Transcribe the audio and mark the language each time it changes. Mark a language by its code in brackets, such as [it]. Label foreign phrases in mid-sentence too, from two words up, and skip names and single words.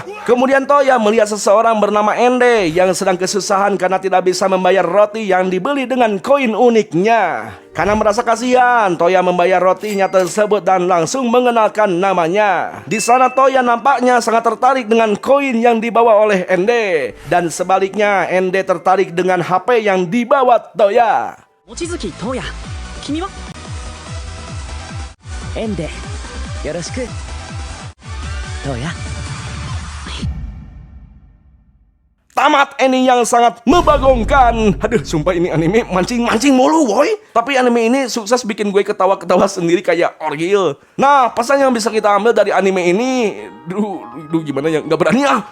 [id] Kemudian Toya melihat seseorang bernama Ende yang sedang kesusahan karena tidak bisa membayar roti yang dibeli dengan koin uniknya. Karena merasa kasihan, Toya membayar rotinya tersebut dan langsung mengenalkan namanya. Di sana Toya nampaknya sangat tertarik dengan koin yang dibawa oleh Ende. Dan sebaliknya, Ende tertarik dengan HP yang dibawa Toya. [ja] 望月東也、君は？エンデ、よろしく。東也。 [id] tamat ending yang sangat membagongkan. Aduh, sumpah ini anime mancing-mancing mulu, boy. Tapi anime ini sukses bikin gue ketawa-ketawa sendiri kayak orgil. Nah, pesan yang bisa kita ambil dari anime ini, duh gimana ya, nggak berani ah.